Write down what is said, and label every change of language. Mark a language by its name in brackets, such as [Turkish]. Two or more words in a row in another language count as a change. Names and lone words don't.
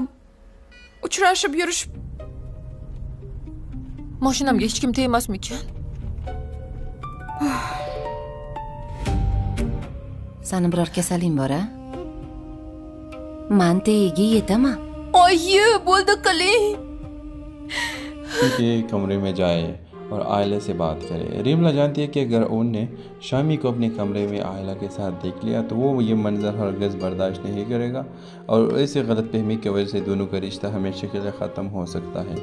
[Uzbek] Uchrashib yurishib. Mashinamga hech kim tegmasmikan? Sani biror kasaling bor-a? Men tegiga yetaman. Oyi, bo'ldi qiling. [Urdu] کے کمرے میں جائے اور آئلہ سے بات کرے. ریملا جانتی ہے کہ اگر ان نے شامی کو اپنے کمرے میں آئلہ کے ساتھ دیکھ لیا تو وہ یہ منظر ہرگز برداشت نہیں کرے گا اور ایسے غلط فہمی کی وجہ سے دونوں کا رشتہ ہمیشہ کے لیے ختم ہو سکتا ہے.